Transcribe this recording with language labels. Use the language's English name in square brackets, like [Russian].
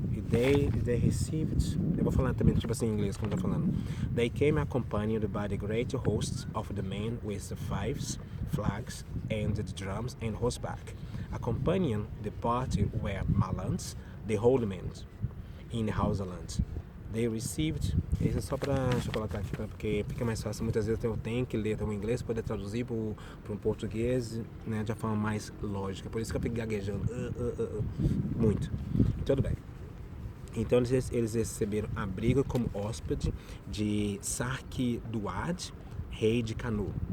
[English] They received, [Portuguese] eu vou falar também tipo assim em inglês como eu tô falando. [English] They came accompanied by the great hosts of the men with the fifes, flags and the drums and horseback. Accompanying the party were malans, the holy men in the Hausaland. They received, [Portuguese] isso é só deixa eu colocar aqui porque fica mais fácil. Muitas vezes eu tenho que ler o inglês para poder traduzir para um português, né, de uma forma mais lógica. Por isso que eu fico gaguejando muito. Tudo bem. Então eles receberam abrigo como hóspede de Sarki Duad, rei de Kanu.